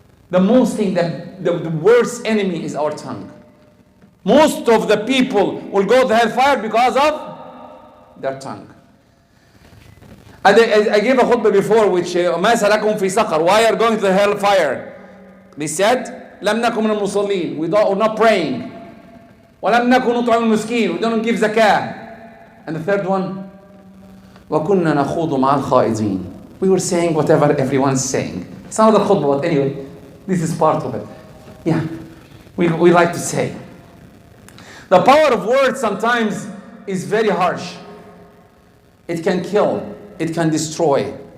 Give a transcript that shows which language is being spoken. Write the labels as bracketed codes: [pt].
[en] The most thing, the worst enemy is our tongue. Most of the people will go to the hellfire because of their tongue. And I gave a khutbah before which [ar] مَا سَلَكُمْ فِي سَقَرْ. [en] Why are going to the hellfire? They said, [ar] لَمْ نَكُمْ مِنَ الْمُصَلِّينَ. [en] We're not praying. [ar] وَلَمْ نَكُنْ نُطْعِمُ الْمِسْكِينَ. [en] We don't give zakah. And the third one, [ar] وَكُنَّا نَخُوضُ مَعَ الْخَائِضِينَ. [en] We were saying whatever everyone's saying. It's another khutbah, but anyway, this is part of it. Yeah, we like to say. The power of words sometimes is very harsh. It can kill. It can destroy.